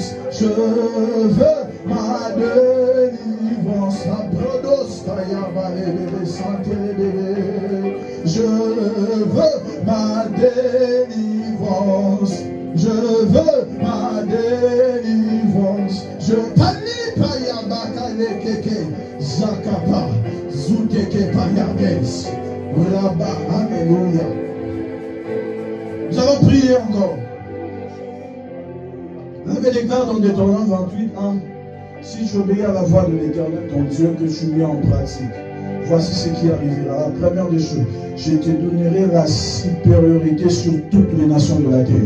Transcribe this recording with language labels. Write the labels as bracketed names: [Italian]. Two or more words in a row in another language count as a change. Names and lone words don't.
[French] Je veux ma délivrance. Je veux ma délivrance. Je veux ma délivrance. Je pali payabaka lekeke zakapa zuteke payabes. Là-bas, alléluia. Nous allons prier encore. La Bible déclare dans Deutéronome 28, 1. Si tu obéis à la voix de l'Éternel, ton Dieu, que tu mets en pratique, voici ce qui arrivera. La première des choses, je te donnerai la supériorité sur toutes les nations de la terre.